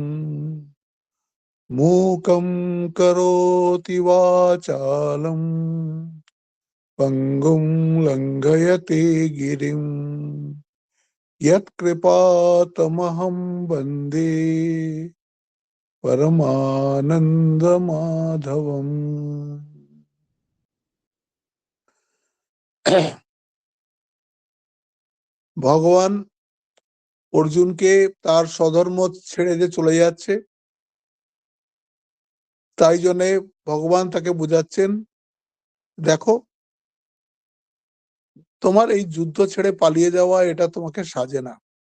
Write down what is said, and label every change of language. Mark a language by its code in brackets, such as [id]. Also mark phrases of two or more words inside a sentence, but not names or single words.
[sa] मूकं करोति वाचालं पङ्गुं लङ्घयते गिरिं यत्कृपातमहं वन्दे परमानन्दमाधवम्। [bn] ভগবান অর্জুনকে তার স্বধর্ম ছেড়ে যে চলে যাচ্ছে, তাই জন্যে ভগবান তাকে বোঝাচ্ছেন, দেখো তোমার এই যুদ্ধ ছেড়ে পালিয়ে যাওয়া এটা তোমাকে সাজে না।